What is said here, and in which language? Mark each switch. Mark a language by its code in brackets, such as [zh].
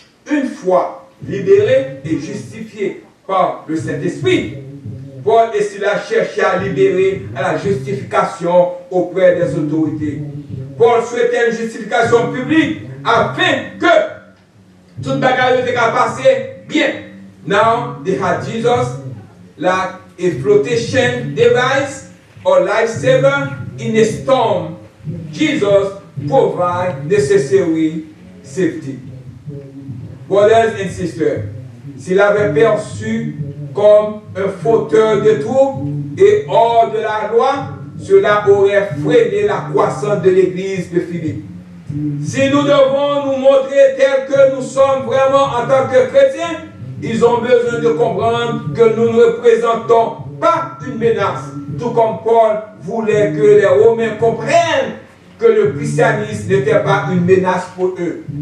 [fr] Une fois libérés et justifiés par le Saint-Esprit, Paul et Silas cherchaient à libérer à la justification auprès des autorités. Paul souhaitait une justification publique afin que toute bagarre était passée bien. [en] Now they had Jesus like a flotation device or lifesaver in a storm. Jesus provides necessary safety. Brothers and sisters, [fr] s'il avait perçu comme un fauteur de troubles et hors de la loi, cela aurait freiné la croissance de l'église de Philippe. Si nous devons nous montrer tels que nous sommes vraiment en tant que chrétiens, ils ont besoin de comprendre que nous ne représentons pas une menace, tout comme Paul voulait que les Romains comprennent que le christianisme n'était pas une menace pour eux.